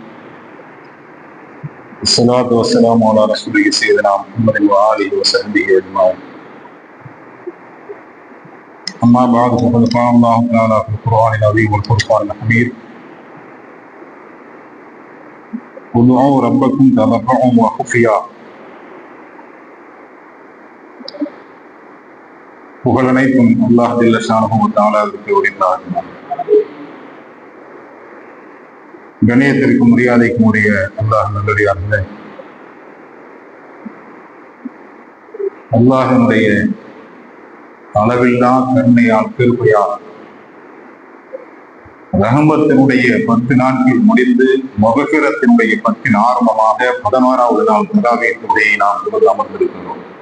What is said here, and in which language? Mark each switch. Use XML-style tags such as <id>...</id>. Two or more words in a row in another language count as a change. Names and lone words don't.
<ar>الصلاة والسلام على رسوله سيدنا محمد وآله وصحبه أجمعين. أما بعد فقد قال الله تعالى في القرآن العظيم والفرقان الحميد: ادعوا ربكم تضرعا وخفيا.</ar> <ta>புகழனைத்தும்</ta> <ar>الله جل شانه وتعالى</ar> <ta>உரித்தாகும். கண்ணியத்திற்கும் மரியாதைக்கும் உரிய அல்லாஹ் நல்லடியார்களே, அல்லாஹ்வுடைய அளவில்லா கருணையால் கிருபையால் ரஹமத்தினுடைய 10 நாட்கள் முடிந்து மஃபிரத்தினுடைய 10 ஆரம்பமாக 16வது நாள் தராவீஹ் தொழுகையை நாம் அமர்ந்திருக்கிறோம்.</ta>